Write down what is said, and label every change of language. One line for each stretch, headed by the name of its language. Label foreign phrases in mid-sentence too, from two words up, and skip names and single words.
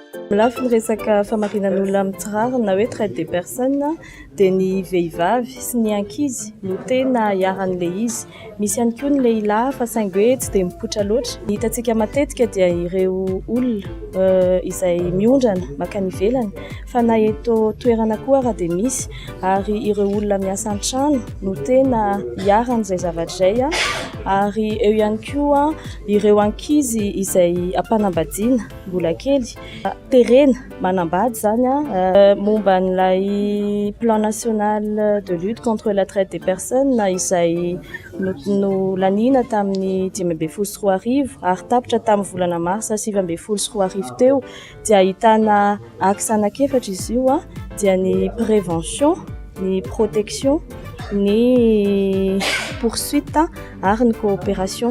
Malagasy: Lafy ny resaka famarinan'olona amin'ny tsirara na hoe
French: traite des personnes
Malagasy: dia ny vehivavy sy ny ankizy no tena iaran'ilay izy. Misy ihany koa ny lehilahy fa saingy hoe tsy dia mipoitra loatra. Ny hitantsika matetika dia ireo olona izay miondrana makany ivelany, fa na eto toerana koa raha dia misy, ary ireo olona miasa an-trano no tena iaran'izay zavatra izay, ary eo ihany koa ireo ankizy izay ampanambadiana mbola kely terena manambady zany momba n'ilay
French: plan national de lutte contre la traite des personnes
Malagasy: izay no lanina tamin'ny 2024 ary tapitra tamin'ny volana marsa 2024 teo, dia ahitana axe anankiefatra izy io dia ny prévention, ny protection, ny poursuite ary ny coopération.